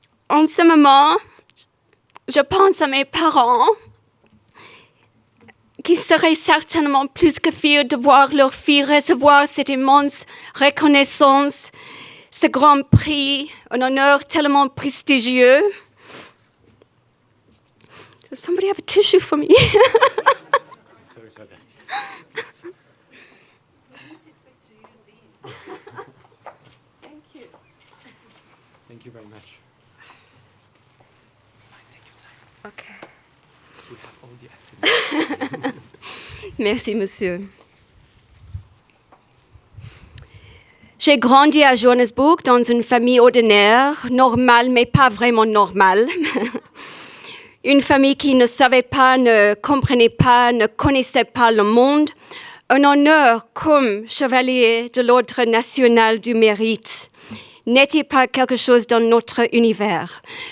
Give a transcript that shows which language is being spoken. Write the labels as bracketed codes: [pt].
[fr] En ce moment, je pense à mes parents qui seraient certainement plus que fiers de voir leur fille recevoir cette immense reconnaissance, ce grand prix, un honneur tellement prestigieux. [en] Does somebody have a tissue for me? Sorry for that. Thank you. Thank you very much. It's fine, take your time. Okay. We have all the afternoon. [fr] Merci, monsieur. J'ai grandi à Johannesburg dans une famille ordinaire, normale, mais pas vraiment normale. Une famille qui ne savait pas, ne comprenait pas, ne connaissait pas le monde. Un honneur comme chevalier de l'ordre national du Mérite n'était pas quelque chose dans notre univers.